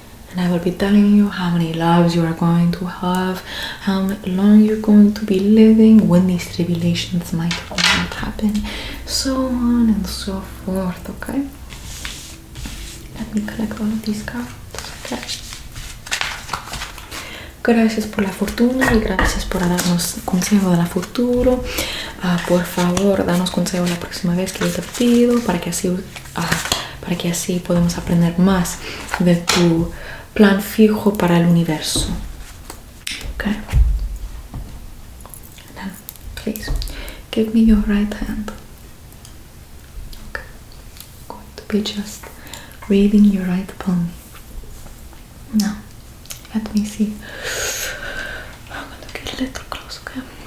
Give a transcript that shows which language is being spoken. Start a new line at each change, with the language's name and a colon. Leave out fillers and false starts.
English: And I will be telling you how many loves you are going to have, how long you're going to be living, when these tribulations might or not happen, so on and so forth, okay? Let me collect all of these cards, okay?
Spanish: Gracias por la fortuna y gracias por darnos consejo del futuro. Por favor, danos consejo la próxima vez que yo te pido para que así podamos aprender más de tu plan fijo para el universo.
English: Okay. Now, please give me your right hand. Okay. I'm going to be just reading your right palm. Now, let me see. I'm gonna get a little close, okay?